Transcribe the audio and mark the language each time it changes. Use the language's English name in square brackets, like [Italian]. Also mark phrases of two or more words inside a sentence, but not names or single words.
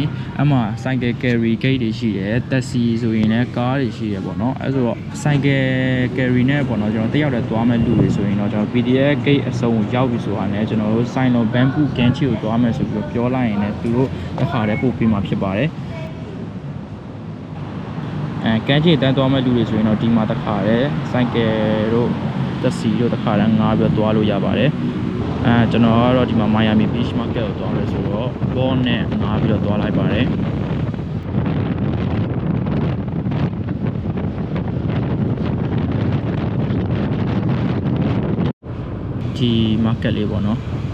[Burmese] အမှ [English] cycle carry gate [Burmese] တွေရှိတယ် taxi ဆိုရင်လည်းကားတွေရှိတယ်ပေါ့နော်အဲဆိုတော့ [English] cycle carry [Burmese] နဲ့ပေါ့နော်ကျွန်တော်တယောက်တည်းသွားမဲ့လူတွေဆိုရင်တော့ကျွန်တော် [English] BTS gate [Burmese] အစုံကိုရောက်ပြီဆိုတာနဲ့ကျွန်တော်တို့ [English] sign on bamboo [Burmese] ကန်းချီကိုသွားမယ်ဆိုပြီးတော့ပြောလိုက်ရင်လည်းသူတို့တစ်ခါတည်းပို့ပေးမှာဖြစ်ပါတယ် ကန်းချီတန်းသွားမဲ့လူတွေဆိုရင်တော့ဒီမှာတစ်ခါတည်း cycle တို့တက်စီတို့တစ်ခါတည်းငားပြီးတော့သွားလို့ရပါတယ်ကျွန်တော်ကတော့ဒီမှာ Miami Beach Market ကိုသွားမယ်ဆိုတော့ဘောနဲ့ငားပြီးတော့သွားလိုက်ပါတယ်ဒီ market လေးပေါ့နော်